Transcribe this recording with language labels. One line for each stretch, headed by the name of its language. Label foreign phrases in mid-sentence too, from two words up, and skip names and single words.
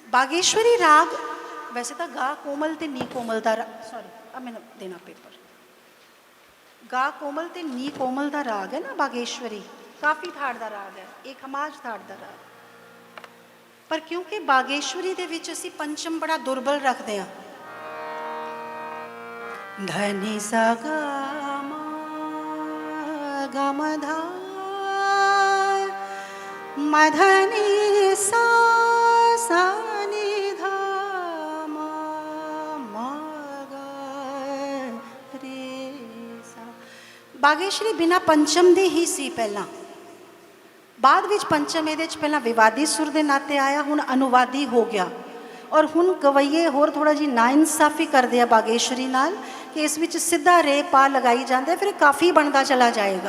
Hindi: बागेश्वरी राग वैसे तो गा कोमल ते नी कोमल का, सॉरी अब मैंने देना पेपर, गा कोमल ते नी कोमल का राग है ना बागेश्वरी, काफ़ी थाड़ का राग है, एक खमाज थाड़ का राग। पर क्योंकि बागेश्वरी
Punjabi: ਦੇ ਵਿਚ ਅਸੀ
Hindi: पंचम बड़ा दुर्बल रखते हैं, धनी सा गा मा धा मधनी सा सा नी धा मा मा गा रे सा। बागेश्वरी बिना पंचम
Punjabi: ਦੇ ਹੀ ਸੀ ਪਹਿਲਾ, ਬਾਦ ਵਿਚ
Hindi: पंचम ये पहला विवादी सुर के नाते आया, हुण अनुवादी हो गया। और
Punjabi: ਹੁਣ ਗਵੱਈਏ ਹੋਰ
Hindi: थोड़ा जी नाइंसाफ़ी करते हैं बागेश्वरी नाल कि इस विच सीधा रे पा लगाई जाते, फिर काफ़ी बनता चला जाएगा।